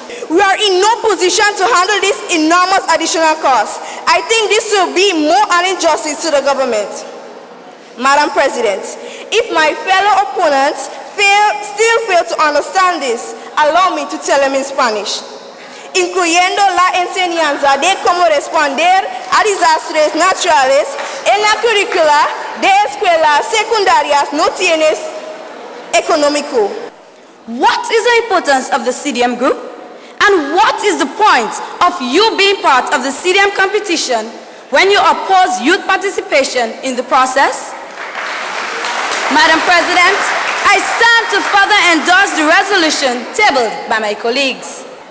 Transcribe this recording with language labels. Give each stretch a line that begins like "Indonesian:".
English: We are in no position to handle this enormous additional cost. I think this will be more an injustice to the government. Madam President, if my fellow opponents still fail to understand this, allow me to tell them in Spanish.
Spanish: Incluyendo la enseñanza de cómo responder a desastres naturales en la currícula de escuelas secundarias no tienes económico.
English: What is the importance of the CDM group? And what is the point of you being part of the CDM competition when you oppose youth participation in the process? Madam President, I stand to further endorse the resolution tabled by my colleagues.